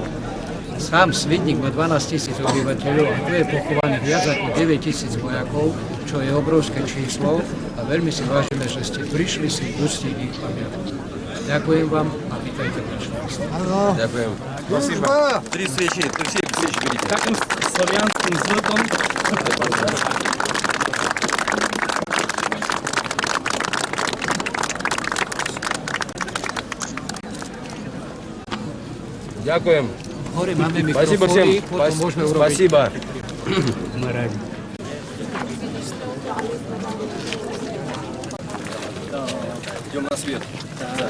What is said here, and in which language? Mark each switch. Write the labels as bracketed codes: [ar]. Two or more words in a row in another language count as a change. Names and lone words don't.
[sk] Sám Svidník má 12 000 obyvateľov a tu je pochovaných viac ako 9 000 vojakov, čo je obrovské číslo a veľmi si vážime, že ste prišli si uctiť ich pamiatku. Ďakujem vám a vítajte v našom meste. Ďakujem. Prosím, [ru] 3 свечи, все свечи берите. [sk] Takým slovianským zvukom. Ďakujem. Hore máme [ru] Спасибо всем. [sk] mikrofóny, potom môžeme urobiť. [ru] Спасибо. Идем на свет. Да.